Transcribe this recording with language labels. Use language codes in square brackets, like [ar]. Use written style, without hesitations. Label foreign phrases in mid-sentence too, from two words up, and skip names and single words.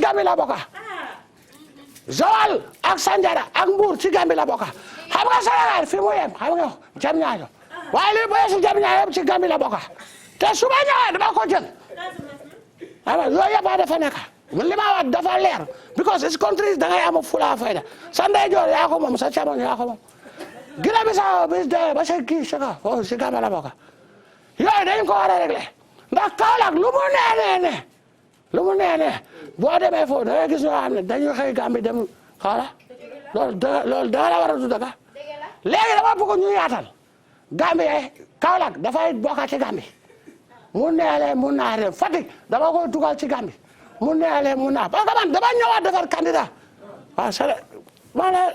[wo] Gambie la bokk Joal ak Sanjara ak Mbour ci Gambie la bokk xam nga Sénégal fi mu yem xam nga Diamniadio waaye li boye si Diamniadio yëpp ci Gambie la bokk te su ma ñëwee dama ko jël xam nga yooyu yëpp dafa nekk li ma wax dafa leer [en] because it's country [wo] da ngay am fula fayda sa ndeyjoor yaa ko moom sa càmmoñ yaa ko moom Guinée Bissau bis de ba sa kii saka foofu si Gambie la bokk yooyu dañ ko war a régler ndax Kaolack lu mu nee boo demee foofu da ngay gis ñoo xam ne dañuy xëy Gambie dem Kaolack loolu da la war a du daga léegi dama bëgg ñu yaatal Gambie Kaolack dafay bokk ci Gambie mu neelee mu naaree Fatick dama koy dugal ci Gambie mu neelee mu naar [fr] parce que [wo] man dama ñëwaat defar candidat waaw c'est man